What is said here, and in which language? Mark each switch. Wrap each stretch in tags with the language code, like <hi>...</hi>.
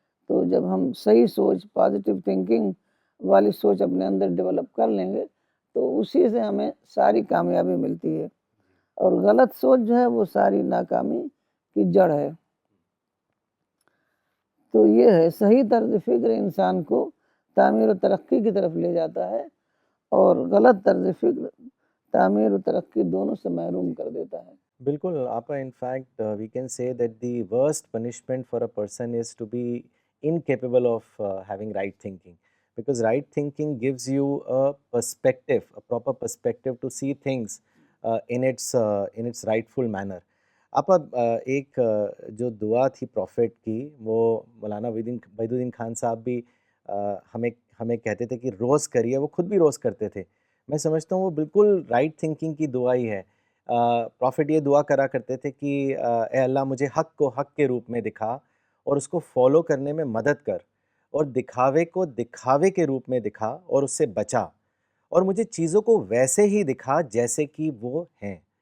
<ur>تو جب ہم صحیح سوچ، پازیٹیو تھنکنگ والی سوچ اپنے اندر ڈیولپ کر لیں گے تو اسی سے ہمیں ساری کامیابی ملتی ہے، اور غلط سوچ جو ہے وہ ساری ناکامی کی جڑ ہے. تو یہ ہے صحیح طرز فکر انسان کو تعمیر و ترقی کی طرف لے جاتا ہے، اور غلط طرز فکر تعمیر و ترقی دونوں سے محروم کر دیتا ہے. بالکل آپا،</ur> <en>In fact we can say that the worst punishment for a person is to be incapable of having right thinking, because right thinking gives you a perspective, a proper perspective to see things in its rightful manner.</en> <ur>آپا ایک جو دعا تھی profit کی، وہ مولانا وحید الدین خان صاحب بھی ہمیں کہتے تھے کہ روز کریے، وہ خود بھی روز کرتے تھے. میں سمجھتا ہوں وہ بالکل رائٹ تھنکنگ کی دعا ہی ہے. پروفٹ یہ دعا کرا کرتے تھے کہ اے اللہ مجھے حق کو حق کے روپ میں دکھا اور اس کو فالو کرنے میں مدد کر، اور دکھاوے کو دکھاوے کے روپ میں دکھا اور اس سے بچا، اور مجھے چیزوں کو ویسے ہی دکھا جیسے کہ وہ ہیں.</ur>